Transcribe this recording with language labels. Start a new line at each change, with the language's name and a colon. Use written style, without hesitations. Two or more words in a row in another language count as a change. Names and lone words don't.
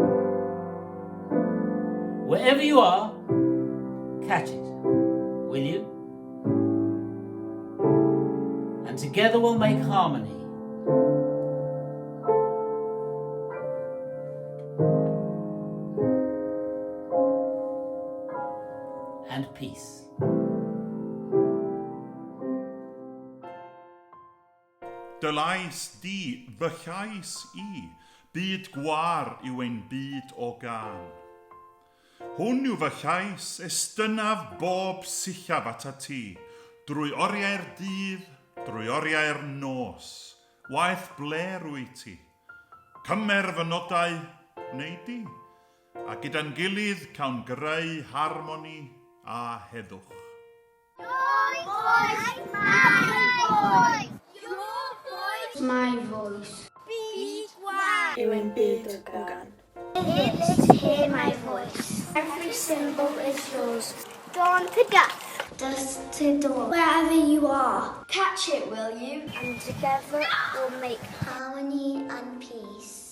English: Wherever you are, catch it, will you? And together we'll make harmony. And peace.
Welsh: Dylais di fy llais I, byd gwar yw ein byd o gan. Hwn yw fy llais estynaf bob sillaf ata ti, drwy oriau'r dydd, drwy oriau'r nos, waith bler wyt ti. Cymer fy nodau, wneud di, a gyda'n gilydd cawn greu harmoni a heddwch.
English: My voice.
Welsh: Byd gwar Yw ein byd o gan.
English: Let's hear my voice. Every syllable is yours. Dawn to dusk, dusk to dawn. Wherever you are, catch it, will you? And together we'll make harmony and peace.